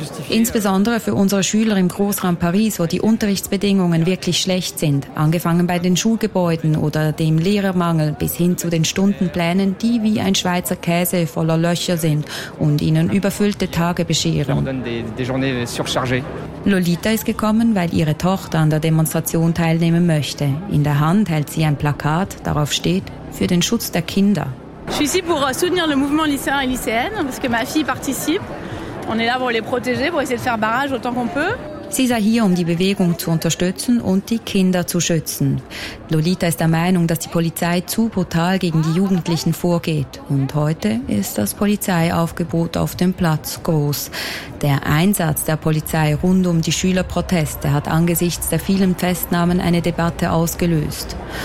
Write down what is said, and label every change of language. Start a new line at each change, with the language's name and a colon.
German: Insbesondere für unsere Schüler im Großraum Paris, wo die Unterrichtsbedingungen wirklich schlecht sind, angefangen bei den Schulgebäuden oder dem Lehrermangel bis hin zu den Stundenplänen, die wie ein Schweizer Käse voller Löcher sind und ihnen überfüllte Tage bescheren. Lolita ist gekommen, weil ihre Tochter an der Demonstration teilnehmen möchte. In der Hand hält sie ein Plakat, darauf steht «Für den Schutz der Kinder».
French: Je suis ici pour soutenir le mouvement lycéen et lycéenne parce que ma fille participe. On est là pour les protéger, pour essayer de faire barrage autant qu'on peut.
German: Sie sei hier, um die Bewegung zu unterstützen und die Kinder zu schützen. Lolita ist der Meinung, dass die Polizei zu brutal gegen die Jugendlichen vorgeht. Und heute ist das Polizeiaufgebot auf dem Platz groß. Der Einsatz der Polizei rund um die Schülerproteste hat angesichts der vielen Festnahmen eine Debatte ausgelöst.